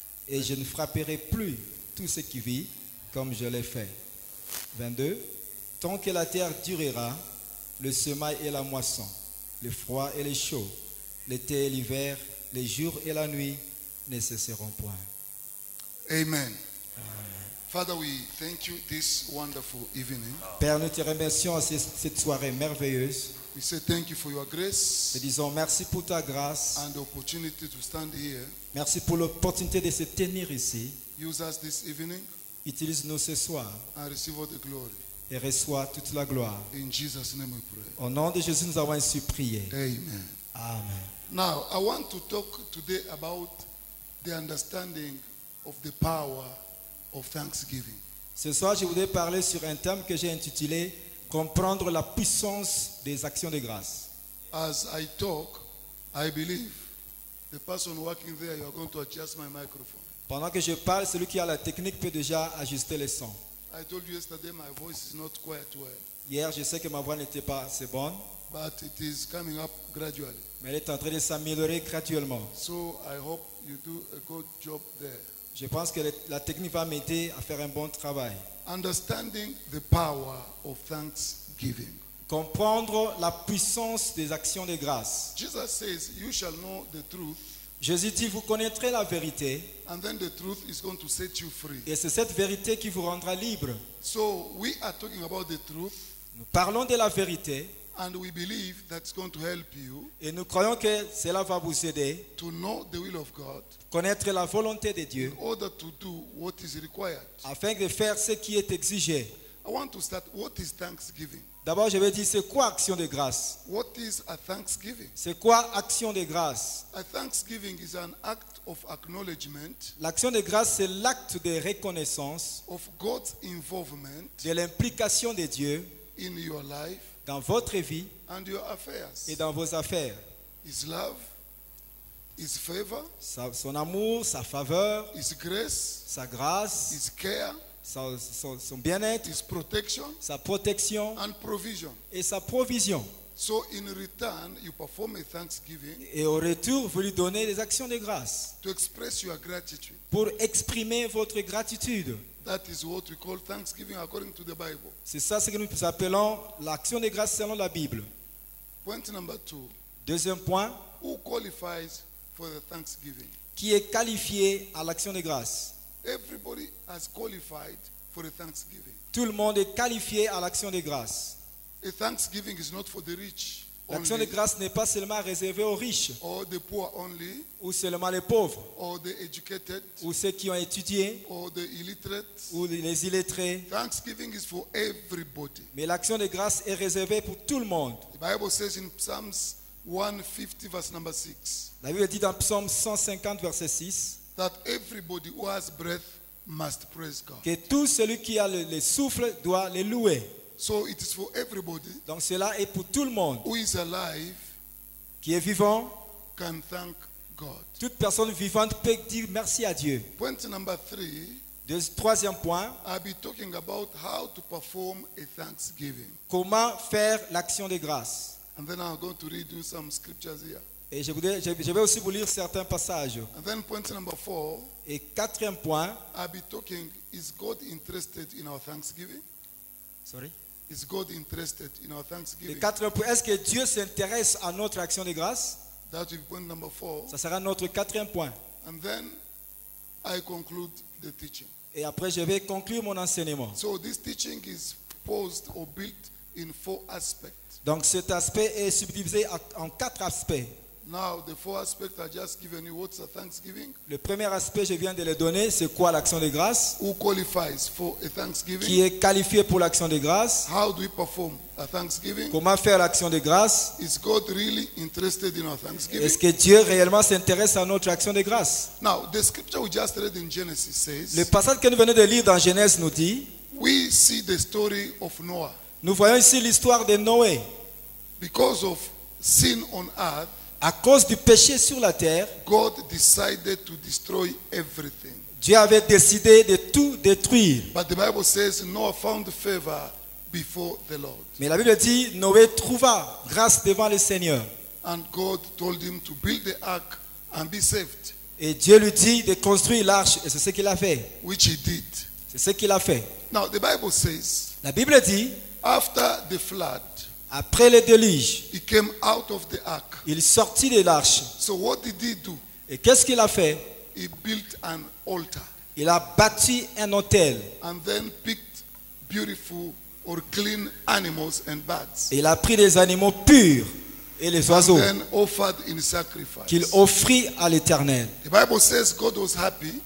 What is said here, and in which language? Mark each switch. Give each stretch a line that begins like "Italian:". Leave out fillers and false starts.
French: Et je ne frapperai plus tout ce qui vit comme je l'ai fait. 22. Tant que la terre durera, le semail et la moisson, le froid et le chaud, l'été et l'hiver, les jours et la nuit ne cesseront point. Amen.
English: Father, we thank you this wonderful evening.
French: Père, nous te remercions à cette soirée merveilleuse.
English: We say thank you for your grace
French: Te disons merci pour ta grâce.
English: and the opportunity to stand here.
French: Merci pour l'opportunité de se tenir ici.
English: Use us this evening
French: Utilise-nous ce soir
English: and receive all the glory.
French: et reçois toute la gloire.
English: In Jesus' name we pray.
French: Au nom de Jésus, nous avons ainsi prié.
English: Amen.
French: Amen.
English: Now, I want to talk today about the understanding of the power of thanksgiving.
French: Ce soir, je voudrais parler sur un thème que j'ai intitulé « Comprendre la puissance des actions de grâce ».
English: As I talk, I believe the person working there, you are going to adjust my microphone.
French: Pendant que je parle, celui qui a la technique peut déjà ajuster le son.
English: I told you yesterday my voice is not quite well,
French: Hier, je sais que ma voix n'était pas assez bonne,
English: but it is coming up gradually.
French: mais elle est en train de s'améliorer graduellement.
English: So I hope you do a good job there.
French: Je pense que la technique va m'aider à faire un bon travail.
English: Understanding the power of thanksgiving.
French: Comprendre la puissance des actions de grâce.
English: Jesus says, you shall know the truth,
French: Jésus dit, vous connaîtrez la vérité,
English: and then the truth is going to set you free.
French: et c'est cette vérité qui vous rendra libre.
English: So we are talking about the truth,
French: Nous parlons de la vérité,
English: and we believe that's going to help you
French: et nous croyons que cela va vous aider
English: to know the will of God
French: à connaître la volonté de Dieu,
English: in order to do what is required.
French: afin de faire ce qui est exigé.
English: I want to start. What is thanksgiving?
French: D'abord, je vais dire, c'est quoi action de grâce?
English: What is a thanksgiving?
French: C'est quoi action de grâce?
English: A thanksgiving is an act of acknowledgement
French: L'action de grâce, c'est l'acte de reconnaissance
English: of God's involvement
French: de l'implication de Dieu
English: in your life
French: dans votre vie
English: and your affairs.
French: et dans vos affaires.
English: His love, His favor,
French: Son amour, sa faveur,
English: His grace,
French: sa grâce,
English: His care,
French: son bien-être,
English: His protection,
French: sa protection
English: and provision.
French: et sa provision.
English: So in return, you perform a thanksgiving
French: Et au retour, vous lui donnez des actions de grâce
English: to express your gratitude.
French: pour exprimer votre gratitude.
English: That is what we call thanksgiving according to the Bible.
French: C'est ça ce que nous appelons l'action de grâce selon la Bible.
English: Point number 2.
French: Deuxième point,
English: Who qualifies for the thanksgiving?
French: qui est qualifié à l'action de grâce?
English: Everybody has qualified for a thanksgiving.
French: Tout le monde est qualifié à l'action de grâce.
English: A thanksgiving is not for the rich
French: L'action de
English: only,
French: grâce n'est pas seulement réservée aux riches
English: or the poor only,
French: ou seulement les pauvres
English: or the educated,
French: ou ceux qui ont étudié
English: or the illiterate.
French: ou les illettrés.
English: Thanksgiving is for everybody.
French: Mais l'action de grâce est réservée pour tout le monde.
English: The Bible says in Psalms 150 verse number 6
French: La Bible dit dans Psaume 150 verset 6
English: that everybody who has breath must praise God.
French: que tout celui qui a le souffle doit le louer.
English: So it is for everybody
French: Donc cela est pour tout le monde
English: who is alive
French: qui est vivant.
English: can thank God.
French: Toute personne vivante peut dire merci à Dieu.
English: Point number 3,
French: Troisième point,
English: I'll be talking about how to perform a thanksgiving.
French: comment faire l'action de grâce.
English: And then I'm going to read you some scriptures here.
French: Et je vais aussi vous lire certains passages.
English: And then point number 4,
French: Et quatrième point,
English: I'll be talking, is God interested in our thanksgiving? sorry. Is God interested in our
French: Le
English: thanksgiving?
French: quatrième point, est-ce que Dieu s'intéresse à notre action de grâce?
English: That will be point number 4.
French: Ça sera notre quatrième point.
English: And then I conclude the teaching.
French: Et après, je vais conclure mon enseignement.
English: So this teaching is posed or built in 4 aspects.
French: Donc cet aspect est subdivisé en 4 aspects.
English: Now, the four aspects I just given you, what's a thanksgiving?
French: Le premier aspect, je viens de le donner, c'est quoi l'action de grâce?
English: Who qualifies for a thanksgiving?
French: Qui est qualifié pour l'action de grâce?
English: How do we perform a thanksgiving?
French: Comment faire l'action de grâce?
English: Is God really interested in our thanksgiving?
French: Est-ce que Dieu réellement s'intéresse à notre action de grâce?
English: Now, the scripture we just read in Genesis says,
French: Le passage que nous venons de lire dans Genèse nous dit,
English: we see the story of Noah.
French: nous voyons ici l'histoire de Noé.
English: Because of sin on earth,
French: À cause du péché sur la terre,
English: God decided to destroy everything.
French: Dieu avait décidé de tout détruire.
English: But the Bible says Noah found favor before the Lord.
French: Mais la Bible dit, Noé trouva grâce devant le Seigneur.
English: And God told him to build the ark and be saved,
French: Et Dieu lui dit de construire l'arche. Et c'est ce qu'il a fait.
English: which he did.
French: C'est ce qu'il a fait.
English: Now, the Bible says,
French: La Bible dit,
English: after the flood,
French: après le déluge,
English: he came out of the ark.
French: il sortit de l'arche.
English: So what did he do?
French: Et qu'est-ce qu'il a fait?
English: He built an altar
French: Il a bâti un autel.
English: and then picked beautiful or clean animals and birds.
French: Et il a pris des animaux purs et les
English: And
French: oiseaux
English: then offered in sacrifice.
French: qu'il offrit à l'Éternel.
English: The Bible says God was happy.